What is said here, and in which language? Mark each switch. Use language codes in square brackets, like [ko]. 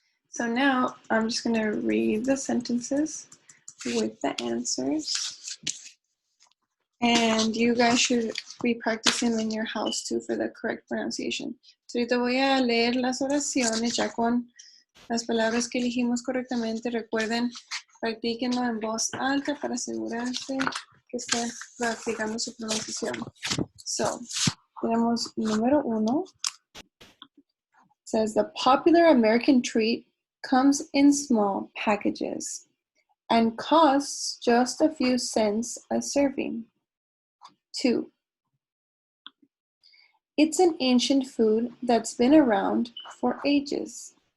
[en] So now I'm just going to read the sentences with the answers. And you guys should be practicing in your house too for the correct pronunciation. [es] So ahorita voy a leer las oraciones ya con las palabras que elegimos correctamente. Recuerden, practíquenlo en voz alta para asegurarse que estén practicando su pronunciación. So, tenemos número 1. [en] Says the popular American treat comes in small packages and costs just a few cents a serving. 2. It's an ancient food that's been around for ages.